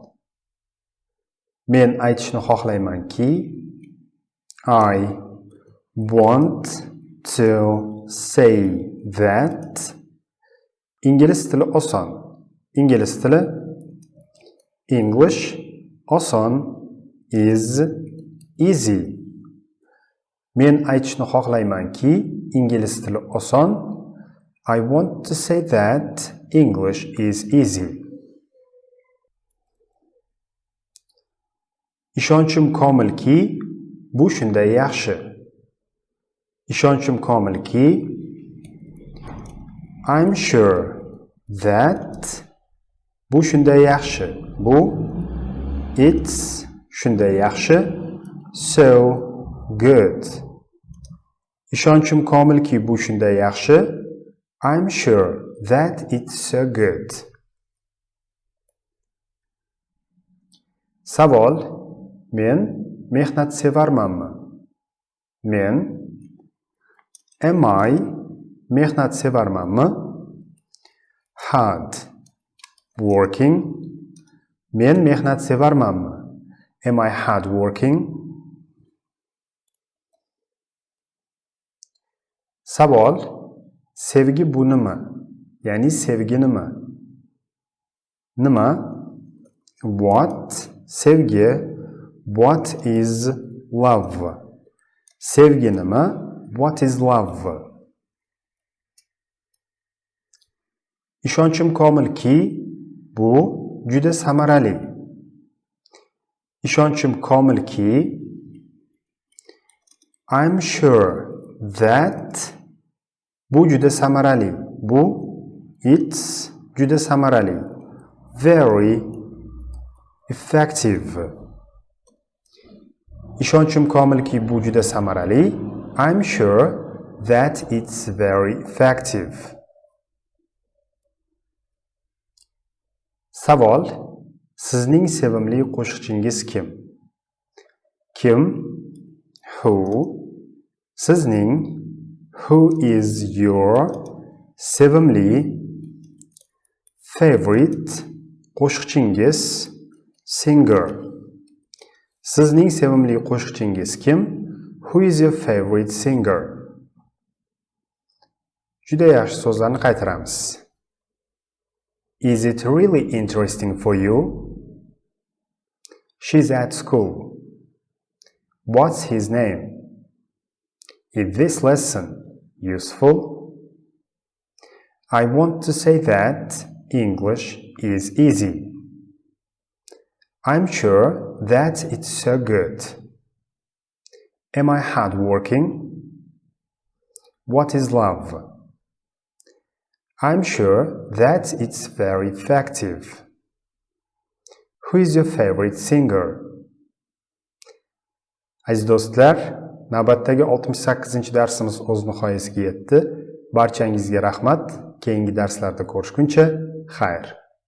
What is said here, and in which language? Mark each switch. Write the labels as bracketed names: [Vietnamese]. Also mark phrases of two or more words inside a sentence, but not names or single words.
[Uzbek] Men aytishni xohlaymanki, [English] I want to say that [Uzbek] ingliz tili oson. Ingliz tili English oson [English] is easy. [Uzbek] Men aytishni xohlaymanki, ingliz tili oson. [English] I want to say that English is easy. [Uzbek] Ishonchim komilki, bu shunday yaxshi. Ishonchim komilki, [English] I'm sure that [Uzbek] bu shunday yaxshi. Bu it's shunday yaxshi. [English] So good. [Uzbek] Ishonchim komilki, bu shunday yaxshi. [English] I'm sure that it's so good. [Uzbek] Savol: men mehnat sevarmanmi? Men [English] am I [Uzbek] mehnat sevarmanmi? [English] Hard working. [Uzbek] Men mehnat sevarmanmi? [English] Am I hard working? [Uzbek] Savol: sevgi bu nima? Ya'ni sevgi nima? Nima? [English] What? Sevgi. What is love? [Uzbek] Sevgi nima? [English] What is love? [Uzbek] Ishonchim komilki, bu juda samarali. Ishonchim komilki, [English] I'm sure that [Uzbek] bu juda samarali. Bu it's juda samarali. [English] Very effective. [Uzbek] Ishonchim komilki, bu juda samarali. [English] I'm sure that it's very effective. [Uzbek] Savol: sizning sevimli qo'shiqchingiz kim? Kim? [English] Who? [Uzbek] Sizning. [English] Who is your sevimli favorite qo'shiqchingiz? Singer. [Uzbek] Sizning sevimli qo'shiqchingiz kim? [English] Who is your favorite singer? [Uzbek] Juda yaxshi so'zlarni qaytaramiz. [English] Is it really interesting for you? She's at school. What's his name? Is this lesson useful? I want to say that English is easy. I'm sure that it's so good. Am I hardworking? What is love? I'm sure that it's very effective. Who is your favorite singer? [Uzbek] Aziz do'stlar, navbatdagi 68-darsimiz o'z nihoyasiga yetdi. Barchangizga rahmat. Keyingi darslarda ko'rishguncha, xayr.